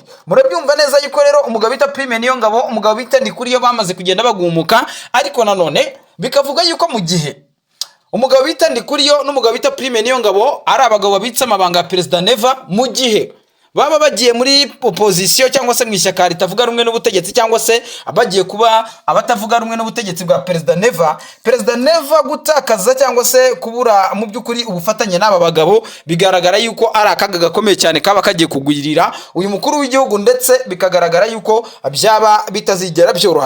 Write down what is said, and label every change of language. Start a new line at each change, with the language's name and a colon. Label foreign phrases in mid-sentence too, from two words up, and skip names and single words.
Kinyarwanda: Murabyumva neza yuko rero umugabo bita Prime Niyongabo, umugabo bita Ndikuriyo bamaze kugenda bagumuka, ariko nanone bikavuga yuko mu gihe umugabo bita Ndikuriyo n'umugabo bita Prime Niyongabo ari abagabo babitse amabanga ya Perezida Neva, mu gihe baba bagiye muri opposition cyangwa se mu ishyaka ritavuga rumwe n'ubutegetsi, cyangwa se abagiye kuba abatavuga rumwe n'ubutegetsi bwa Perezida Neva gutakaza cyangwa se kubura mu byukuri ubufatanye n'aba bagabo, bigaragara yuko ari akaga gakomeye cyane kaba kagiye kugwirira uyu mukuru w'igihugu, ndetse bikagaragara yuko byaba bitazigera byoroha.